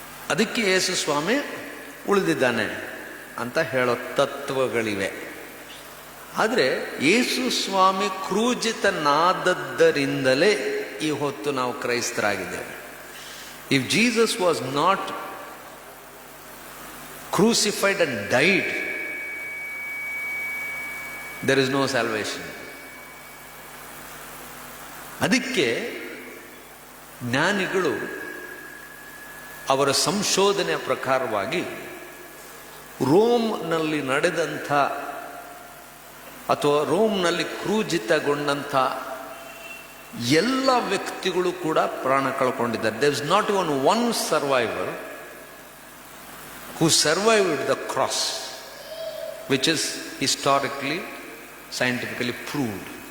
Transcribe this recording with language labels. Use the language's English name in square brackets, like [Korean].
[Kannada] ಅದಕ್ಕೆ ಯೇಸು ಸ್ವಾಮಿ ಉಳಿದಿದ್ದಾನೆ ಅಂತ ಹೇಳೋ ತತ್ವಗಳಿವೆ. ಆದರೆ ಯೇಸು ಸ್ವಾಮಿ ಕ್ರೂಜಿತನಾದದ್ದರಿಂದಲೇ ಈ ಹೊತ್ತು ನಾವು ಕ್ರೈಸ್ತರಾಗಿದ್ದೇವೆ. [English] If Jesus was not crucified and died, there is no salvation. [Kannada] ಅದಕ್ಕೆ ಜ್ಞಾನಿಗಳು ಅವರ ಸಂಶೋಧನೆಯ ಪ್ರಕಾರವಾಗಿ ರೋಮ್ನಲ್ಲಿ ನಡೆದಂಥ ಅಥವಾ ರೋಮ್ನಲ್ಲಿ ಕ್ರೂಜಿತಗೊಂಡಂಥ ಎಲ್ಲ ವ್ಯಕ್ತಿಗಳು ಕೂಡ ಪ್ರಾಣ ಕಳ್ಕೊಂಡಿದ್ದಾರೆ. [English] There is not even one survivor who survived the cross, which is historically, scientifically proved.